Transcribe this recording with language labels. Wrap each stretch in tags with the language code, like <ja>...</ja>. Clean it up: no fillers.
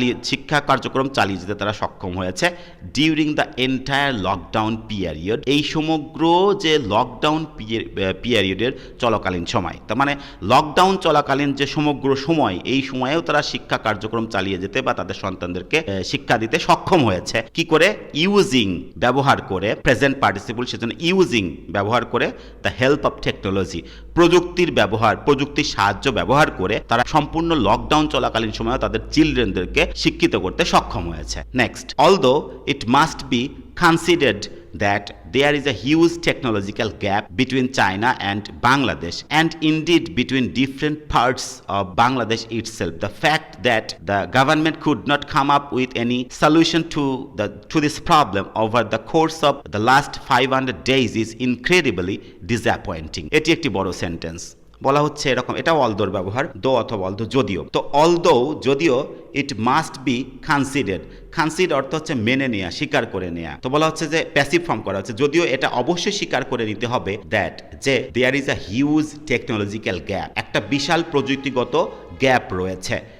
<bn>শিক্ষা কার্যক্রম চালিয়ে যেতে তারা সক্ষম হয়েছে,</bn> <en>during the entire lockdown period,</en> <bn>এই সমগ্র যে লকডাউন পিরিয়ডের চলাকালীন সময়, তার মানে লকডাউন চলাকালীন যে সমগ্র সময়, এই সময়েও তারা শিক্ষা কার্যক্রম চালিয়ে যেতে বা তাদের সন্তানদেরকে শিক্ষা দিতে সক্ষম হয়েছে। কি করে? ইউজিং, ব্যবহার করে, প্রেজেন্ট পার্টিসিপল, সেজন্য ইউজিং, ব্যবহার করে,</bn> <en>the help of technology,</en> <bn>প্রযুক্তির ব্যবহার, প্রযুক্তির সাহায্য ব্যবহার করে তারা সম্পূর্ণ লকডাউন চলাকালীন সময়ে তাদের চিলড্রেনদেরকে শিক্ষিত করতে সক্ষম হয়েছে।</bn> <en>Next, although it must be considered that there is a huge technological gap between China and Bangladesh, and indeed between different parts of Bangladesh itself. The fact that the government could not come up with any solution to this problem over the course of the last 500 days is incredibly disappointing.</en> <bn>এটি একটি বড় sentence. বলা হচ্ছে এরকম, এটা অলদোর ব্যবহার, দো অথবা অলদো, যদিও। তো অলদো, যদিও,</bn> <en>it must be considered,</en> <bn>consider অর্থ হচ্ছে মেনে নেওয়া, স্বীকার করে নেওয়া। তো বলা হচ্ছে যে প্যাসিভ ফর্ম করা হচ্ছে, যদিও এটা অবশ্যই স্বীকার করে নিতে হবে দ্যাট, যে</bn> <en>there is a huge technological gap,</en> <bn>একটা বিশাল প্রযুক্তিগত গ্যাপ রয়েছে,</bn>